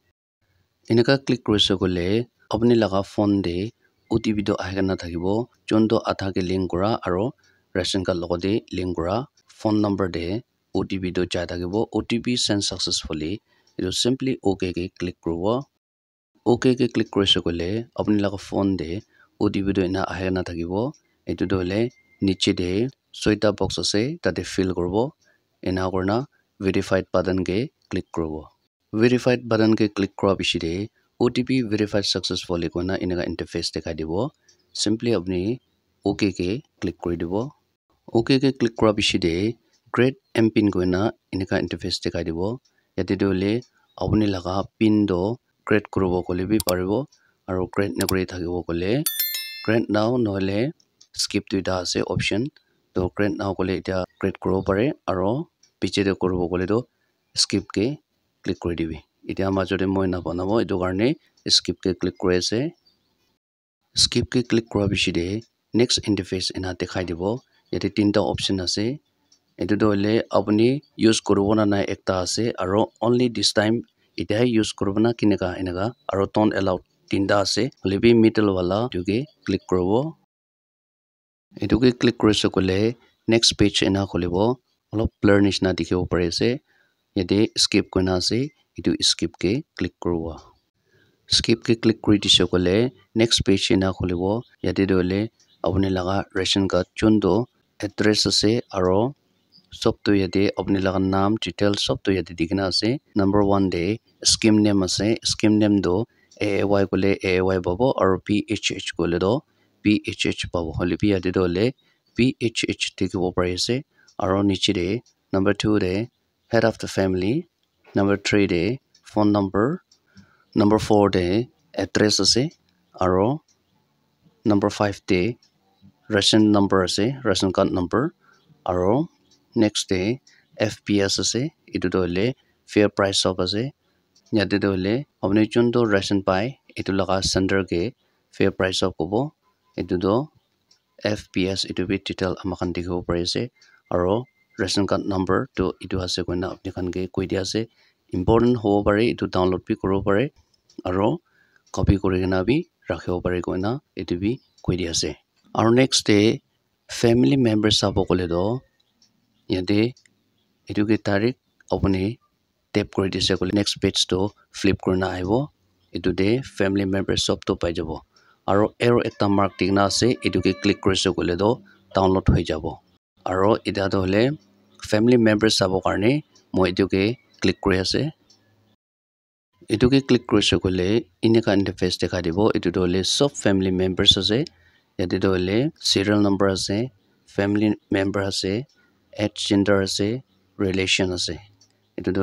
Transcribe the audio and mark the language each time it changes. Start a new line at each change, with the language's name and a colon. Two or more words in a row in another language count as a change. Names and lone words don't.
Naga Pidgin: enaka click korise kole apni laga phone de otp do ahena thakibo chon do atha ke link kora aro
English: ration card
Naga Pidgin: logode link kora
English: phone number
Naga Pidgin: de OTP do chai thakibo
English: OTP send successfully
Naga Pidgin: etu simply okay ke click korbo okay ke click korise kole apni laga phone de OTP do ena ahena thakibo etu dole niche de soita box ase tate fill korbo ena korna
English: verified button
Naga Pidgin: ke click korbo
English: verified button
Naga Pidgin: ke click kora bishi de
English: OTP verified successfully
Naga Pidgin: kona enaka interface dekhai dibo simply apni okay ke click kori dibo okay ke click kora bishi de
English: create mpin
Naga Pidgin: koina enaka interface dekhai dibo yate dole apni laga pin do create korobo kole bi paribo aro create na kori thakibo kole
English: create now
Naga Pidgin: nohole skip duita ase option to
English: create now
Naga Pidgin: kole eta create korobo pare aro piche de korobo kole do skip ke click kori dibi eta majode moi na banabo etu karne skip ke click kore ase skip ke click kora bishi de
English: next interface
Naga Pidgin: ena dekhai dibo yate tinta option ase etu dole apni use korobo na nai ekta ase aro
English: only this time
Naga Pidgin: eta use korobo na kineka enaka aro
English: don't allow
Naga Pidgin: tinta ase lebi middle wala tu ke click korobo etu ke click korise kole
English: next page
Naga Pidgin: ena kholibo olop blur nishna dikhibo pare ase yate skip koina ase etu skip ke click korobo skip ke click kori dise kole
English: next page
Naga Pidgin: ena kholibo yate dole apni laga
English: ration card
Naga Pidgin: chun do address ase aro sob to yate apni laga naam detail sob to yate dikhina ase number 1 de
English: scheme name
Naga Pidgin: ase
English: scheme name
Naga Pidgin: do AAY kole AAY babo aro PHH kole do PHH babo hole bi yate dole PHH dikhibo pare ase aro niche de number 2 de
English: head of the family number 3
Naga Pidgin: de
English: phone number number 4
Naga Pidgin: de address ase aro number 5 de
English: ration number
Naga Pidgin: ase
English: ration card number
Naga Pidgin: aro
English: next day FPS
Naga Pidgin: ase etu dole
English: fair price of
Naga Pidgin: ase yate to hole apni chun to ration pai etu laga center ke
English: fair price of
Naga Pidgin: kobo etu do FPS etu bi detail amakan dikhibo pare ase aro
English: ration card number
Naga Pidgin: to etu ase koina apni khan ke koi dia ase important hobo pare etu download bi koribo pare aro copy kurigena bi rakhibo pare koina etu bi koi dia ase aro
English: next day family members
Naga Pidgin: sabo kole do yate etu ke tarik apni tap kori dise kole
English: next page
Naga Pidgin: to flip kurina aibo etu de
English: family members
Naga Pidgin: sob to pai jabo aro arrow ekta mark dikna ase etu ke click korise kole do download hoi jabo aro eta to hole
English: family members
Naga Pidgin: sabo karne moi etu ke click kori ase etu ke click korise kole ineka interface dekha dibo etu to hole sob
English: family members
Naga Pidgin: ase yate to hole
English: serial number
Naga Pidgin: ase
English: family member
Naga Pidgin: ase
English: add gender
Naga Pidgin: ase relation ase etu to